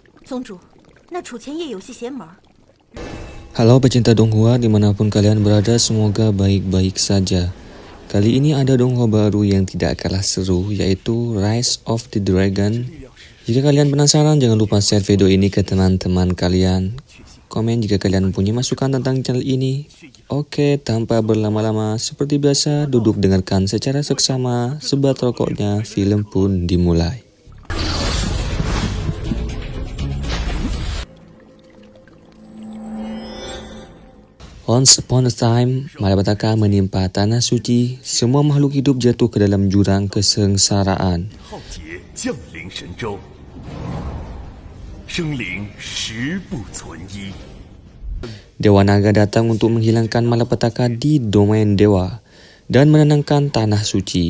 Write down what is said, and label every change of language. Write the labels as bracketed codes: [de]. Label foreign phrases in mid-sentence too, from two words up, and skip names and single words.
[zh] 宗主，那楚前夜有些邪门。 [id] Halo pecinta donghua dimanapun kalian berada, semoga baik-baik saja. Kali ini ada donghua baru yang tidak kalah seru, yaitu Rise of the Dragon. Jika kalian penasaran, jangan lupa share video ini ke teman-teman kalian. Komen jika kalian punya masukan tentang channel ini. Oke, tanpa berlama-lama, seperti biasa, duduk dengarkan secara seksama, sebat rokoknya, film pun dimulai. [en] Once upon a time, [id] malapetaka menimpa tanah suci. Semua makhluk hidup jatuh ke dalam jurang kesengsaraan. Dewa Naga datang untuk menghilangkan malapetaka di domain dewa dan menenangkan tanah suci.